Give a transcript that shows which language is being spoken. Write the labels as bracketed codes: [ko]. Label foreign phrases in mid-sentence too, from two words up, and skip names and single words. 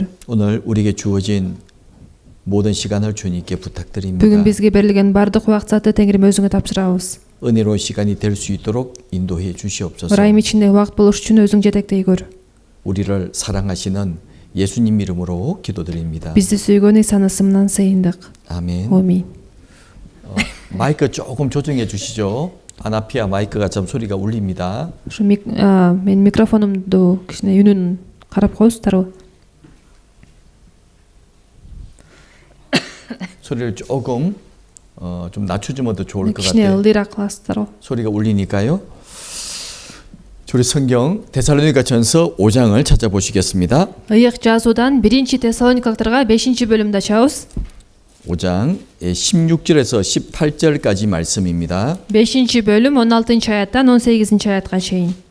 [ko] 오늘 우리에게 주어진 모든 시간을 주님께 부탁드립니다. [ky] Бүгүн бизге берилген бардык убакытты Теңирим өзүңө тапшырабыз. [ko] 은혜로운 시간이 될 수 있도록 인도해 주시옵소서. [ky] Ырайым ичинде убакыт болуш үчүн өзүң жетектей көр. [ko] 우리를 사랑하시는 예수님 이름으로 기도드립니다. [ky] Бизди сүйгөн Ыйсанын ысымынан сыйындык. [ko] 아멘. [ky] Амин. [ko] 마이크 조금 조정해 주시죠. 아나피아 마이크가 좀 소리가 울립니다. [ky] Ошо мен микрофонумду кичине үнүн карап коесуздарбы? [ko] 소리를 조금 좀 낮춰주면 더 좋을 것 [ky] кичине [ko] 같아요. [ky] ылдыйраак кыласыздарбы? [ko] 소리가 울리니까요. 우리 성경 데살로니가전서 5장을 찾아보시겠습니다. [ky] Ыйык жазуудан 1 Тессалоникалыктарга 5-бөлүмдү ачабыз. [ko] 5장 16절에서 18절까지 말씀입니다. [ky] 5-бөлүм 16-аяттан 18-аятка чейин.